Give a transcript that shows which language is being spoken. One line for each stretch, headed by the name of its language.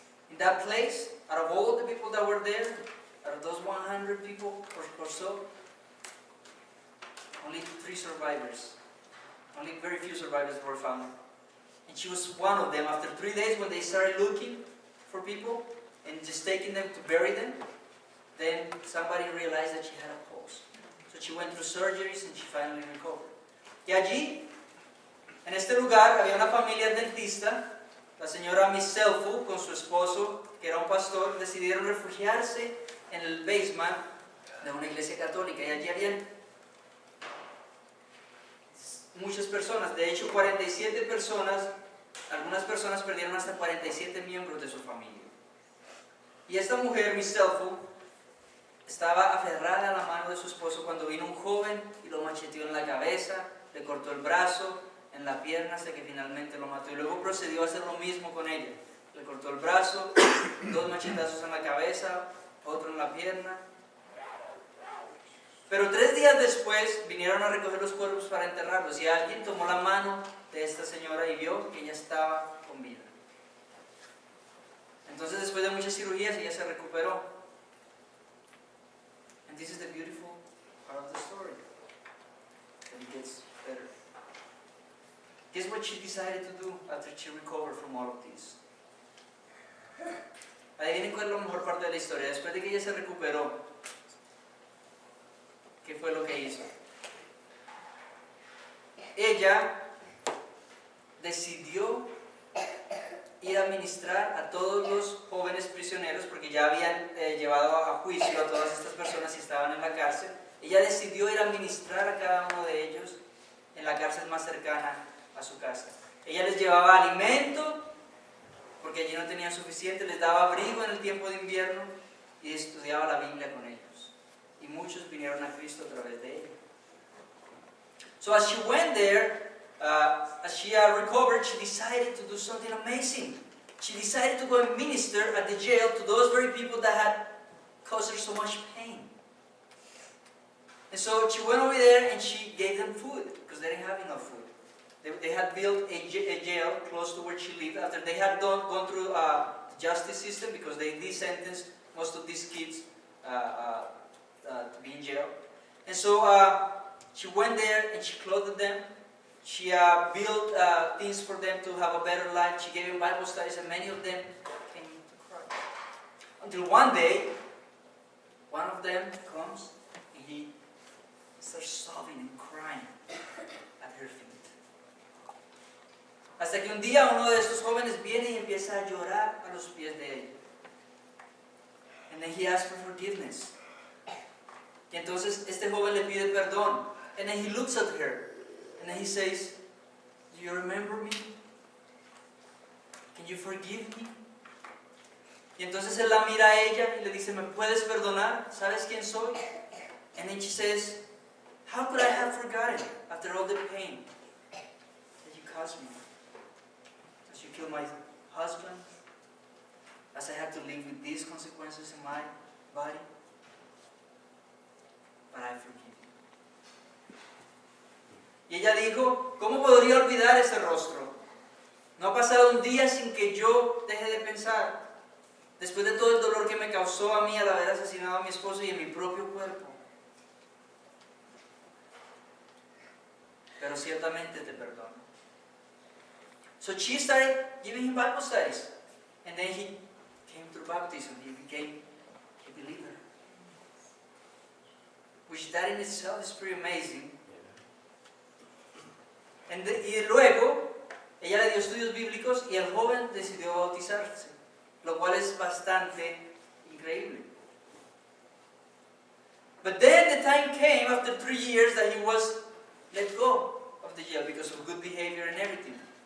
English: In that place, out of all the people that were there, out of those 100 people or so, only 3 survivors. Only very few survivors were found. And she was one of them. After 3 days, when they started looking for people and just taking them to bury them, then somebody realized that she had a pulse. So she went through surgeries and she finally recovered.
Spanish: Y allí, en este lugar, había una familia adventista. La señora Miss Selfu con su esposo, que era un pastor, decidieron refugiarse en el basement de una iglesia católica. Y allí habían muchas personas, de hecho 47 personas, algunas personas perdieron hasta 47 miembros de su familia. Y esta mujer, Miss Selfu, estaba aferrada a la mano de su esposo cuando vino un joven y lo macheteó en la cabeza, le cortó el brazo, en la pierna, hasta que finalmente lo mató. Y luego procedió a hacer lo mismo con ella. Le cortó el brazo, 2 machetazos en la cabeza, otro en la pierna. Pero 3 días después vinieron a recoger los cuerpos para enterrarlos y alguien tomó la mano de esta señora y vio que ella estaba con vida. Entonces, después de muchas cirugías, ella se recuperó.
English: And this is the beautiful part of the story. And it gets better. Guess what she decided to do after she recovered from all of this?
Spanish: Adivinen cuál es la mejor parte de la historia. Después de que ella se recuperó, ¿qué fue lo que hizo? Ella decidió ir a ministrar a todos los jóvenes prisioneros, porque ya habían llevado a juicio a todas estas personas y estaban en la cárcel. Ella decidió ir a ministrar a cada uno de ellos en la cárcel más cercana a su casa. Ella les llevaba alimento, porque allí no tenían suficiente, les daba abrigo en el tiempo de invierno y estudiaba la Biblia con ellos. Y muchos vinieron a Cristo a través de ella.
English: So as she went there, as she recovered, she decided to do something amazing. She decided to go and minister at the jail to those very people that had caused her so much pain. And so she went over there and she gave them food, because they didn't have enough food. They had built a jail close to where she lived after they had gone through the justice system, because they sentenced most of these kids to be in jail. And so she went there and she clothed them. She built things for them to have a better life. She gave them Bible studies, and many of them came to Christ. Until one day, one of them comes and he starts sobbing and crying at her feet.
Spanish: Hasta que un día uno de estos jóvenes viene y empieza a llorar a los pies de ella.
English: And then he asks for forgiveness.
Spanish: Y entonces este joven le pide perdón.
English: And then he looks at her. And then he says, "Do you remember me? Can you forgive me?"
Spanish: Y entonces él la mira a ella y le dice, "¿Me puedes perdonar? ¿Sabes quién soy?"
English: And then she says, "How could I have forgotten after all the pain that you caused me? As you killed my husband, as I had to live with these consequences in my body, but I forgive you."
Spanish: Y ella dijo, ¿cómo podría olvidar ese rostro? No ha pasado un día sin que yo deje de pensar, después de todo el dolor que me causó a mí al haber asesinado a mi esposo y en mi propio cuerpo. Pero ciertamente te perdono.
English: So she started giving him Bible studies. And then he came through baptism. He became a believer. Which that in itself is pretty amazing.
Spanish: Y luego, ella le dio estudios bíblicos y el joven decidió bautizarse, lo cual es bastante increíble.
English: But then the time came after 3 years that he was let go of the jail because of good behavior and everything.